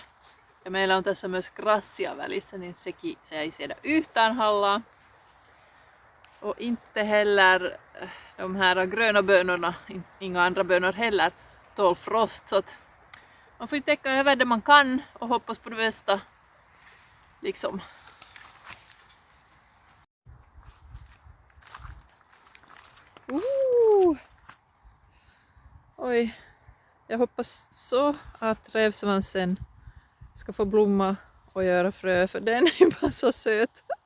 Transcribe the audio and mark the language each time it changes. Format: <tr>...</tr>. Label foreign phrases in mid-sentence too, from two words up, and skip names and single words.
<fi>Ja meillä on tässä myös grassia välissä, niin se ei siedä yhtään hallaa.</fi> <sv>Och inte heller de här gröna bönorna, inga andra bönor heller, tål frost. Så att man får ju täcka över det man kan och hoppas på det bästa. Liksom. Oj, jag hoppas så att rävsvansen ska få blomma och göra frö, för den är ju bara så söt.</sv>